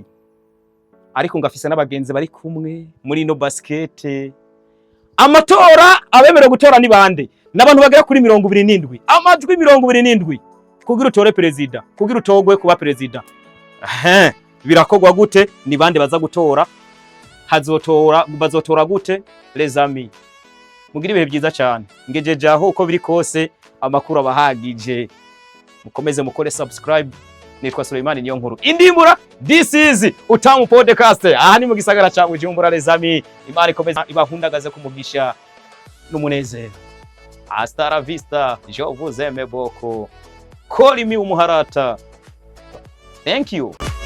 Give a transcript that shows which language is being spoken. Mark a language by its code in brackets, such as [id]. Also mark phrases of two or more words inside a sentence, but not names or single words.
[rn] Ariko ngafise n'abagenzi bari kumwe muri no basket. Amatora abemera gutora ni bande? N'abantu bagera kuri 27. Amajwi 27 kugira utore president, kugira utogwe kuba president. Birakogwa gute? Ni bande baza gutora? Bazotora gute? [fr] Les amis, [rn] mugira ibihe byiza cyane. Ngejeje aho uko biri kose amakuru abahagije. Mukomeze mukore subscribe. Nitwa Suleimani Niyonkuru. Indimbura, [en] this is Utamu Podcast. [rn] Aha ni mu gisagara ca Bujumbura [fr] les amis. [rn] Imana ikomeze ibahundagaze kumugisha n'umunezero. [es] Hasta la vista. [fr] Je vous aime beaucoup. [en] Call me umuharata. Thank you.